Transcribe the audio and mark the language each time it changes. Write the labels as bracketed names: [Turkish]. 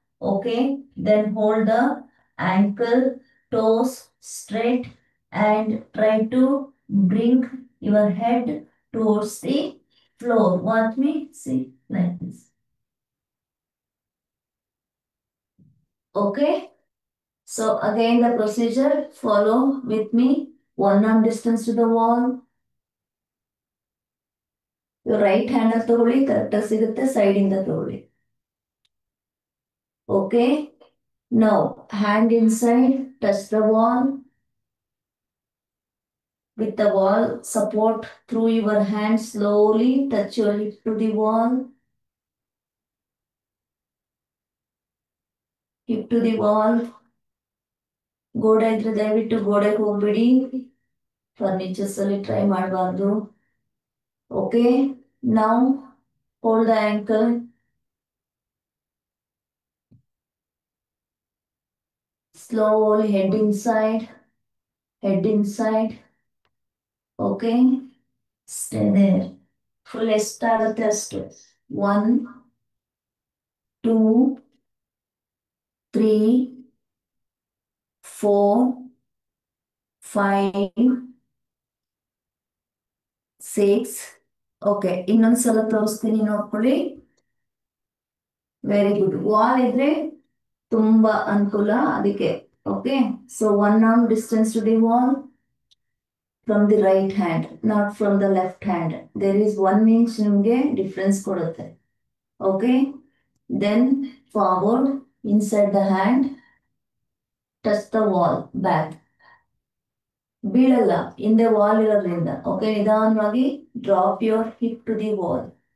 [English] Okay, then hold the ankle, toes straight and try to bring your head towards the floor. Watch me. See, like this. Okay, so again the procedure, follow with me. 1 arm distance to the wall. Your right hand [Kannada] ತಗೊಳ್ಳಿ, correct ಸಿಗುತ್ತೆ, side ಇಂದ ತಗೊಳ್ಳಿ. [English] Okay, now hand inside, touch the wall. With the wall support through your hand, slowly touch your hip to the wall. Hip to the wall. [Kannada] ಗೋಡೆ ಇದ್ರೆ ದಯವಿಟ್ಟು ಗೋಡೆಗೆ ಹೋಗ್ಬಿಡಿ. Furnitures ಅಲ್ಲಿ ಟ್ರೈ ಮಾಡಬಾರ್ದು. [English] Okay, now hold the ankle. Slowly head inside, head inside. Okay, stay there. [Kannada] Full ಎಷ್ಟಾಗುತ್ತೆ ಅಷ್ಟು. [English] 1, 2, 3, 4, 5, 6. [Kannada] Okay, ಇನ್ನೊಂದ್ಸಲ ತೋರಿಸ್ತೀನಿ, ನೋಡ್ಕೊಳ್ಳಿ. [English] Very good. [Kannada] ವಾಲ್ ಇದ್ರೆ ತುಂಬಾ ಅನುಕೂಲ ಅದಕ್ಕೆ. [English] Okay, so 1 arm distance to the wall from the right hand, not from the left hand. There is 1 inch [Kannada] ನಿಮಗೆ ಡಿಫ್ರೆನ್ಸ್ ಕೊಡುತ್ತೆ. [English] Okay, then forward inside the hand, touch the wall back. [Kannada] ಬೀಳಲ್ಲ, ಹಿಂದೆ wall ಇರೋದ್ರಿಂದ. Okay, ನಿಧಾನವಾಗಿ [English] Drop your hip to the wall.